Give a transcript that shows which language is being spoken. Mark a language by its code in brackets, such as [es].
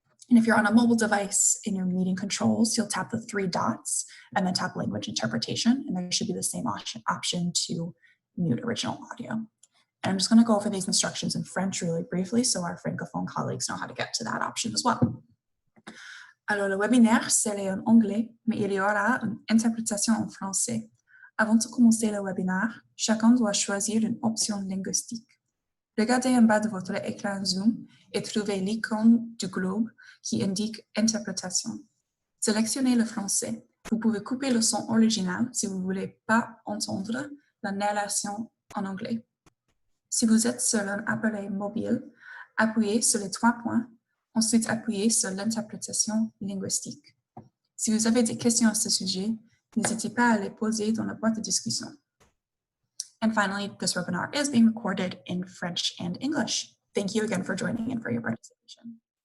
[en] And if you're on a mobile device in your meeting controls, you'll tap the 3 dots and then tap language interpretation, and there should be the same option to mute original audio. And I'm just going to go over these instructions in French really briefly so our francophone colleagues know how to get to that option as well. [fr] Alors, le webinaire, c'est en anglais, mais il y aura une interprétation en français. Avant de commencer le webinaire, chacun doit choisir une option linguistique. Regardez en bas de votre écran Zoom et trouvez l'icône du globe qui indique interprétation. Sélectionnez le français. Vous pouvez couper le son original si vous ne voulez pas entendre la narration en anglais. Si vous êtes sur un appareil mobile, appuyez sur les 3 points. Ensuite, appuyez sur l'interprétation linguistique. Si vous avez des questions à ce sujet, n'hésitez pas à les poser dans la boîte de discussion. [en] And finally, this webinar is being recorded in French and English. Thank you again for joining and for your participation.